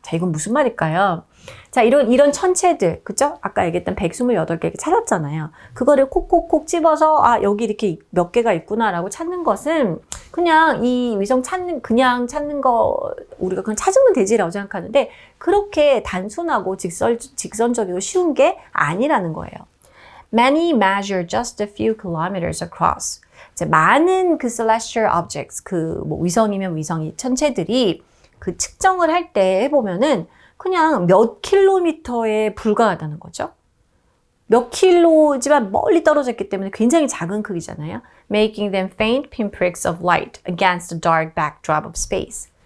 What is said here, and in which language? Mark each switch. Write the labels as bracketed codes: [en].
[ko] 자, 이건 무슨 말일까요? 자, 이런 천체들, 그죠? 아까 얘기했던 128개 찾았잖아요. 그거를 콕콕콕 집어서, 여기 이렇게 몇 개가 있구나라고 찾는 것은 그냥 이 위성 그냥 찾는 거, 우리가 그냥 찾으면 되지라고 생각하는데, 그렇게 단순하고 직선적이고 쉬운 게 아니라는 거예요. [en] Many measure just a few kilometers across. [ko] 자, 많은 그 celestial objects, 위성이면 위성이 천체들이 그 측정을 할 때 해보면은 그냥 몇 킬로미터에 불과하다는 거죠. 몇 킬로지만 멀리 떨어져 있기 때문에 굉장히 작은 크기잖아요. [en] Making them faint pinpricks of light against the dark backdrop of space.